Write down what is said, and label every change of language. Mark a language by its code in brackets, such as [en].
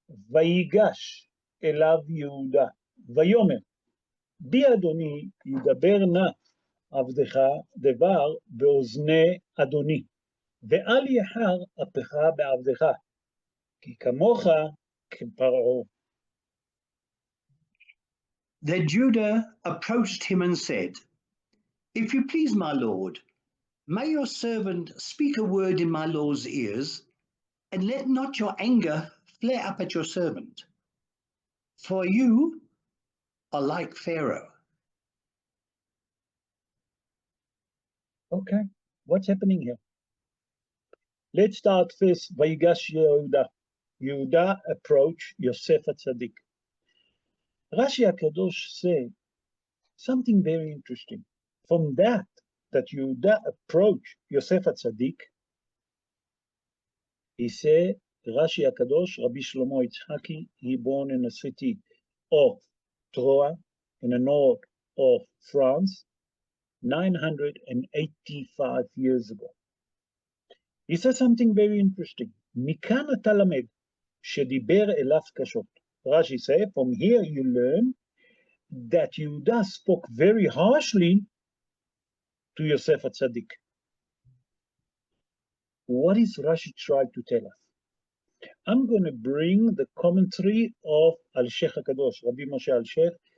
[he] ויגש אליו יהודה, ויאמר, בי אדוני ידבר נא עבדך דבר באוזני אדוני, ואל יחר אפך בעבדך, כי כמוך כפרעה. [en] Then Judah approached him and said, If you please, my lord, may your servant speak a word in my lord's ears, and let not your anger flare up at your servant. For you are like Pharaoh. Okay, what's happening here? Let's start first. Vayigash Yehuda. Yehuda approached Yosef HaTzadik. Rashi HaKadosh said something very interesting. From that Yehuda approached Yosef HaTzadik, he said, Rashi HaKadosh, Rabbi Shlomo Yitzhaki, he born in a city of Troyes, in the north of France, 985 years ago. He says something very interesting. [he] מכאן אתה למד שדיבר אליו קשות. [en] Rashi said, from here you learn that Yehuda spoke very harshly to Yosef HaTzadik. What is Rashi trying to tell us? I'm going to bring the commentary of Al-Sheikh HaKadosh, Rabbi Moshe Al-Sheikh.